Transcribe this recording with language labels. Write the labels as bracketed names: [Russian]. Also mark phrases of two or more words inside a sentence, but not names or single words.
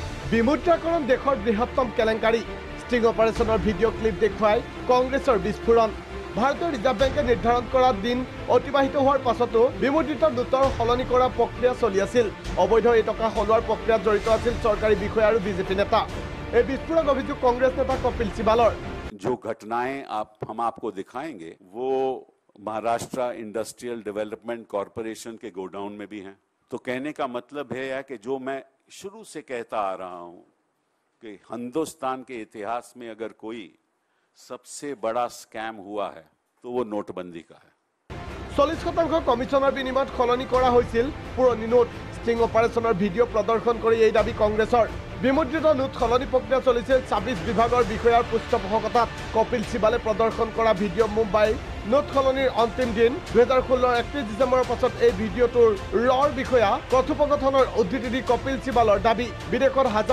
[Assamese] বিমুদ্ৰাকৰণ দেশৰ বৃহত্তম কেলেংকাৰী ষ্টিং অপাৰেশ্যনৰ ভিডিঅ' ক্লিপ দেখুৱাই কংগ্ৰেছৰ বিস্ফোৰণ ভাৰতীয় ৰিজাৰ্ভ বেংকে নিৰ্ধাৰণ কৰা দিন অতিবাহিত হোৱাৰ পাছতো বিমুদ্ৰিত নোটৰ সলনি কৰা প্ৰক্ৰিয়া চলি আছিল অবৈধ এই টকা সলোৱাৰ প্ৰক্ৰিয়াত জড়িত আছিল চৰকাৰী বিষয়া আৰু বিজেপি নেতা এই বিস্ফোৰক অভিযোগ কংগ্ৰেছ নেতা কপিল সিবালৰ [Hindi] जो घटनाएं हम आपको दिखाएंगे वो महाराष्ट्र इंडस्ट्रियल डेवलपमेंट कॉरपोरेशन के गोडाउन में भी हैं तो कहने का मतलब है कि जो मैं शुरू से कहता आ रहा हूं कि हिंदुस्तान के इतिहास में अगर कोई सबसे बड़ा स्कैम हुआ है तो वो नोटबंदी का है [Assamese] 40% কমিশনৰ বিনিময়ত সলনি কৰা হৈছিল পুৰণি নোট ষ্টিং অপাৰেশ্যনৰ ভিডিঅ' প্ৰদৰ্শন কৰি এই দাবী কংগ্ৰেছৰ বিমুদ্ৰিত নোট সলনি প্ৰক্ৰিয়া চলিছিল 26 বিভাগৰ বিষয়াৰ পৃষ্ঠপোষকতাত কপিল সিবালে প্ৰদৰ্শন কৰা ভিডিঅ' মুম্বাই নোট সলনিৰ অন্তিম দিন 2016 31 ডিচেম্বৰৰ পাছত এই ভিডিঅ'টোৰ লৰ বিষয়া কথোপকথনৰ উদ্ধৃতি দি কপিল সিবালৰ দাবী বিদেশত হাজাৰ